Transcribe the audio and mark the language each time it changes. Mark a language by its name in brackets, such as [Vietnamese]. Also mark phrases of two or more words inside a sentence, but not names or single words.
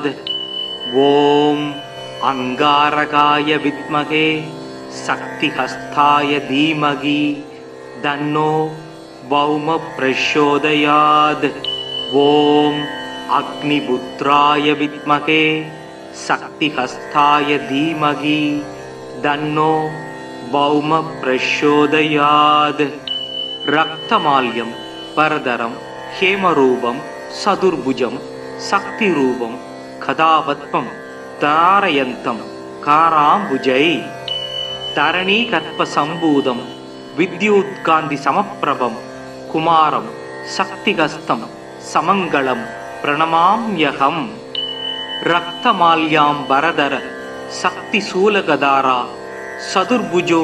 [Sanskrit] ॐ अङ्गारकाय विद्महे शक्तिहस्ताय धीमहि तन्नो भौम प्रचोदयात्. ॐ अग्निपुत्राय विद्महे शक्तिहस्ताय धीमहि तन्नो भौम प्रचोदयात् रक्तमाल्यं परदरं हेमरूपं सदुर्भुजं शक्तिरूपं कदापद्मं तारयन्तं काराम्बुजै तरणीकर्पसम्भूतं विद्युत्कान्तिसमप्रभं कुमारं शक्तिहस्तं समङ्गलं प्रणमाम्यहम् रक्तमाल्याम्बरधर शक्तिशूलगदारा सदुर्भुजो